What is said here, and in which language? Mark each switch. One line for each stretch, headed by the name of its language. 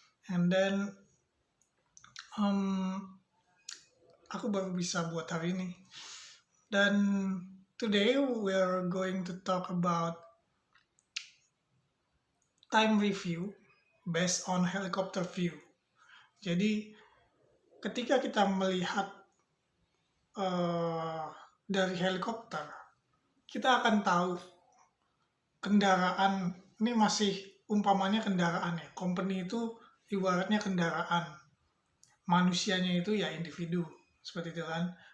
English: And then
Indonesian: um, aku baru bisa buat hari ini. Dan
English: today we're going to talk about time review based on helicopter view.
Indonesian: Jadi ketika kita melihat eh, dari helikopter, kita akan tahu kendaraan ini masih umpamanya kendaraan ya. Company itu ibaratnya kendaraan, manusianya itu ya individu seperti itu kan.